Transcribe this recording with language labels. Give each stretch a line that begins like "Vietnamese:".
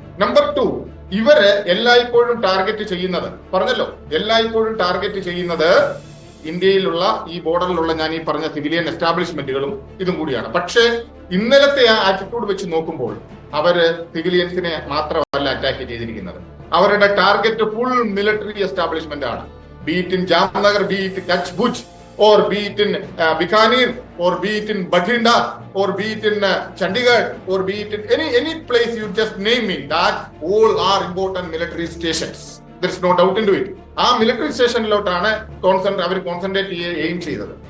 Malayalam: Number 2, ഇവര് എല്ലായ്പ്പോഴും target ചെയ്യുന്നത്, പറഞ്ഞല്ലോ, എല്ലായ്പ്പോഴും ടാർഗറ്റ് ചെയ്യുന്നത് ഇന്ത്യയിലുള്ള ഈ ബോർഡറിലുള്ള ഞാൻ ഈ പറഞ്ഞ സിവിലിയൻ എസ്റ്റാബ്ലിഷ്മെന്റുകളും ഇതും കൂടിയാണ്. പക്ഷേ ഇന്നലത്തെ ആ ആറ്റിറ്റ്യൂഡ് വെച്ച് നോക്കുമ്പോൾ അവര് സിവിലിയൻസിനെ മാത്രമല്ല അറ്റാക്ക് ചെയ്തിരിക്കുന്നത്. അവരുടെ ടാർഗറ്റ് ഫുൾ മിലിറ്ററി എസ്റ്റാബ്ലിഷ്മെന്റ് ആണ്.
English: Be it in Jamnagar, be it Kutch Bhuj, or be it in Bikaner, or be it in Bathinda, or be it in Chandigarh, or be it in any place you just name it, that all are important military stations. There is no doubt into it.
Malayalam: ആ military സ്റ്റേഷനിലോട്ടാണ് അവർ concentrate aim ചെയ്തത്.